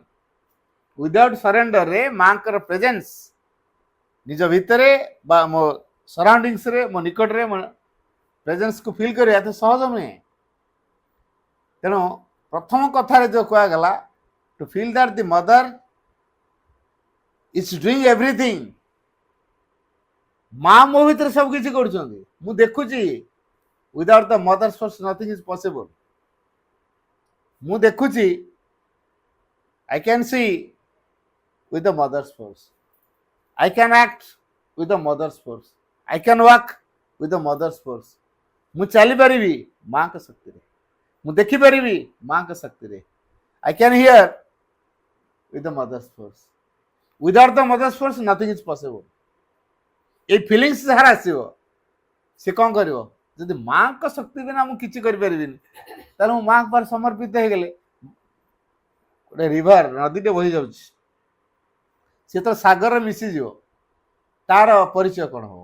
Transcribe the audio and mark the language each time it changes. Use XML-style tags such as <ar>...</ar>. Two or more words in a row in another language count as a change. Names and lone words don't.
<en>without surrender-ରେ</en> <or>ମାଙ୍କର ପ୍ରେଜେନ୍ସ ନିଜ ଭିତରେ ବା ମୋ ସରାଉଣ୍ଡିଂସରେ, ମୋ ନିକଟରେ ମୋ ପ୍ରେଜେନ୍ସକୁ ଫିଲ୍ କରିବା ଏତେ ସହଜ ନୁହେଁ। ତେଣୁ ପ୍ରଥମ କଥାରେ ଯୋଉ କୁହାଗଲା</or> <en>to feel that the mother is doing everything.</en> <or>ମା ମୋ ଭିତରେ ସବୁ କିଛି କରୁଛନ୍ତି, ମୁଁ ଦେଖୁଛି।</or> <en>without the mother's force nothing is possible.</en> <or>ମୁଁ ଦେଖୁଛି,</or> <en>I can see with the mother's force. I can act with the mother's force. I can walk with the mother's force.</en> <or>ମୁଁ ଚାଲିପାରିବି ମାଙ୍କ ଶକ୍ତିରେ, ମୁଁ ଦେଖିପାରିବି ମାଙ୍କ ଶକ୍ତିରେ।</or> <en>I can hear with the mother's force. Without the mother's force nothing is possible.</en> <or>এই ଫିଲିଙ୍ଗସ୍ ଯାହାର ଆସିବ ସେ କ'ଣ କରିବ? ଯଦି ମାଙ୍କ ଶକ୍ତି ବିନା ମୁଁ କିଛି କରିପାରିବିନି, ତାହେଲେ ମୁଁ ମାଙ୍କ ପାଖରେ ସମର୍ପିତ ହେଇଗଲେ ଗୋଟେ ରିଭର, ନଦୀଟେ ବହି ଯାଉଛି, ସେ ତ ସାଗରରେ ମିଶିଯିବ, ତାର ପରିଚୟ କ'ଣ ହବ?</or>